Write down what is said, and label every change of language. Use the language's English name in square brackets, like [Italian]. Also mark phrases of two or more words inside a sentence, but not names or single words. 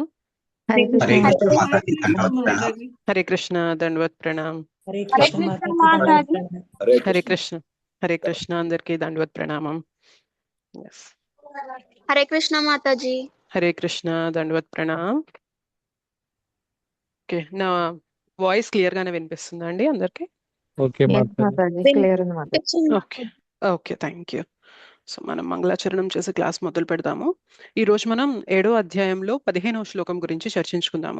[Hindi] हरे हरे कृष्ण कृष्ण माता माता जी, जी, दंडवत प्रणाम। हरे कृष्ण दंडवत प्रणाम। हरे हरे कृष्ण कृष्ण माता जी, माता दंडवत जी। प्रणाम। हरे कृष्ण अंदर के दंडवत प्रणामम। यस, हरे कृष्ण माता जी। हरे कृष्ण दंडवत प्रणाम. [Telugu] ఓకే, నా [English] voice clear [Telugu] గానే వినిపిస్తుందా అండి అందరికి? ఓకే Yes, మాతాజీ. మాతాజీ, క్లియర్ ఉంది మాతాజీ. [English] okay okay, thank you. [Telugu] సో మనం మంగళాచరణం చేసే క్లాస్ మొదలు పెడదాము. ఈరోజు మనం 7వ అధ్యాయంలో 15వ శ్లోకం గురించి చర్చించుకుందాము.